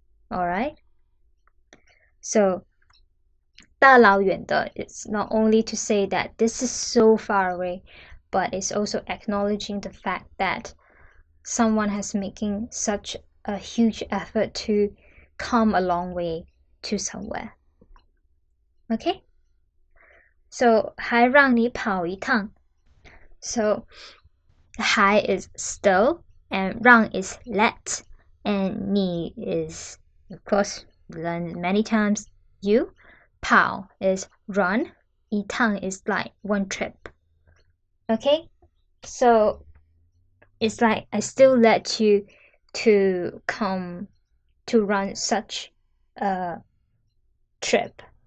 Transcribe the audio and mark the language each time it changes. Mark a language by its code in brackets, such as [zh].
[en] Alright, so [zh] 大老远的 [en] it's not only to say that this is so far away, but it's also acknowledging the fact that someone has making such a huge effort to come a long way to somewhere. Okay, so [zh] 还让你跑一趟. [en] So 还 is still, and 让 is let, and 你 is, of course, learned many times, you. 跑 is run, 一趟 is like one trip. Okay, so it's like I still let you to come to run such a trip.